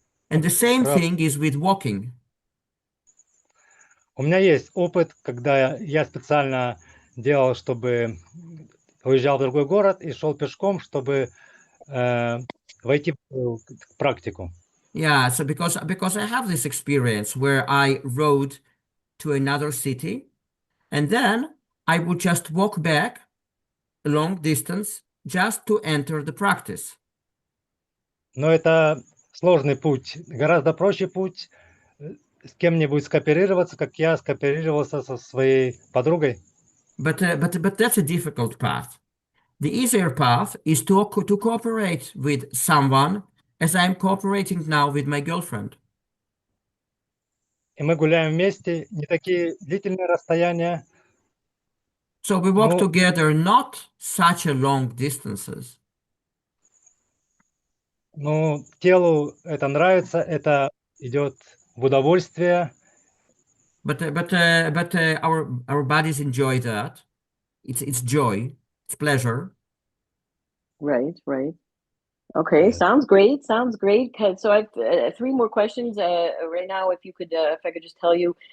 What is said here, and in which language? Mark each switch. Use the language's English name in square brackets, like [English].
[English] And the same thing is with walking. [Russian] У меня есть опыт, когда я специально делал, чтобы уезжал в другой город и шел пешком, чтобы войти в практику. [English] Yeah, so because I have this experience where I rode to another city and then I would just walk back a long distance just to enter the practice. [Russian] Но это сложный путь. Гораздо проще путь с кем-нибудь скооперироваться, как я скооперировался со своей подругой. [English] But that's a difficult path. The easier path is to cooperate with someone as I'm cooperating now with my girlfriend. [Russian] И мы гуляем вместе, не такие длительные расстояния. [English] So we walk together not such a long distances. [Russian] Ну, телу это нравится, это идет в удовольствие. [English] But our bodies enjoy that. It's joy, it's pleasure. Right, right. Okay, Yeah. sounds great. Sounds great. So I've three more questions right now. If you could, if I could just tell you.